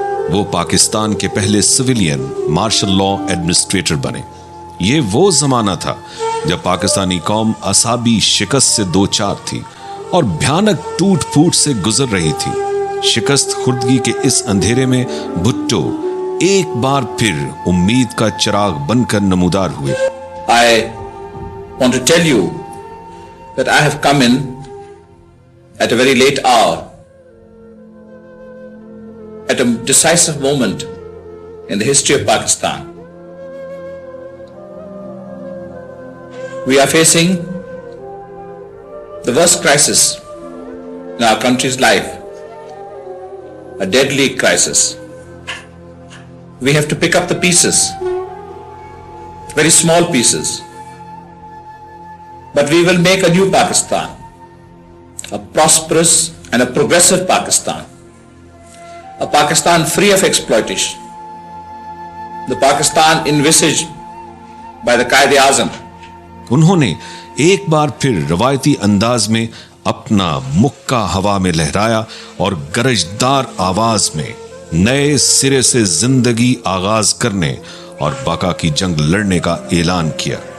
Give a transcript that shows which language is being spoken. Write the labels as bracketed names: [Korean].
[Urdu] وہ پاکستان کے پہلے سویلین مارشل لا ایڈمنسٹریٹر بنے۔ یہ وہ زمانہ تھا جب پاکستانی قوم اعصابی شکست سے دوچار تھی اور بھیانک ٹوٹ پھوٹ سے گزر رہی تھی۔ شکست خوردگی کے اس اندھیرے میں بھٹو ایک بار پھر امید کا چراغ بن کر نمودار ہوئے۔ [English] I want to tell you that I have come in at a very late hour, at a decisive moment in the history of Pakistan. We are facing the worst crisis in our country's life, a deadly crisis. We have to pick up the pieces, very small pieces, but we will make a new Pakistan, a prosperous and a progressive Pakistan, a Pakistan free of exploitation, the Pakistan envisaged by the Quaid-e-Azam. [Urdu] انہوں نے ایک بار پھر روایتی انداز میں اپنا مکہ ہوا میں لہرایا اور گرجدار آواز میں نئے سرے سے زندگی آغاز کرنے اور بقا کی جنگ لڑنے کا اعلان کیا۔